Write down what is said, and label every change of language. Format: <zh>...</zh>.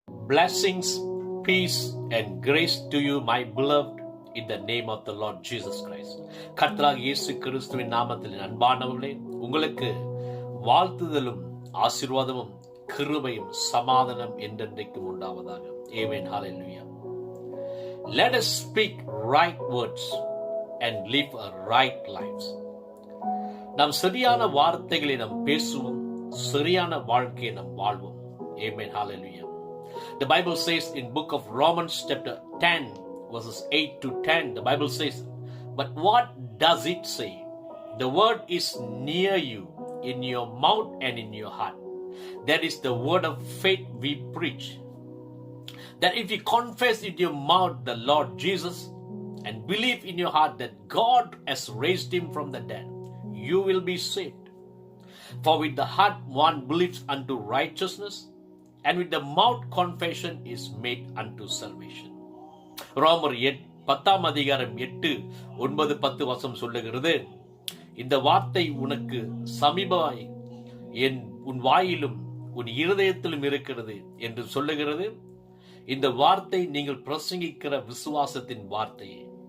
<en>Blessings, peace and grace to you, my beloved, in the name of the Lord Jesus Christ.</en> <ta>கர்த்தராகிய இயேசு கிறிஸ்துவின் நாமத்தில் அன்பானவர்களே, உங்களுக்கு வாழ்த்துதலும் ஆசீர்வாதமும் கிருபையும் சமாதானம் என்றென்றைக்கும் உண்டாவதாக.</ta> <en>Amen. Hallelujah. Let us speak right words and live a right lives.</en> <ta>நாம் சரியான வார்த்தைகளை நாம் பேசுவோம், சரியான வாழ்க்கையை நாம் வாழ்வோம்.</ta> <en>Amen. Hallelujah. The Bible says in book of Romans chapter 10 verses 8 to 10, the Bible says, but what does it say? The word is near you, in your mouth and in your heart. That is the word of faith we preach. That if you confess in your mouth the Lord Jesus and believe in your heart that God has raised him from the dead, you will be saved. For with the heart one believes unto righteousness, and with the mouth confession is made unto salvation.</en> <ta>ரோமர் 10 அதிகாரம் 8, 9, 10 வசனம் சொல்லுகிறது, இந்த வார்த்தை உனக்கு சமீபமாய் உன் வாயிலும் உன் இருதயத்திலும் இருக்கிறது என்று சொல்லுகிறது. இந்த வார்த்தை நீங்கள் பிரசங்கிக்கிற விசுவாசத்தின் வார்த்தையே.</ta>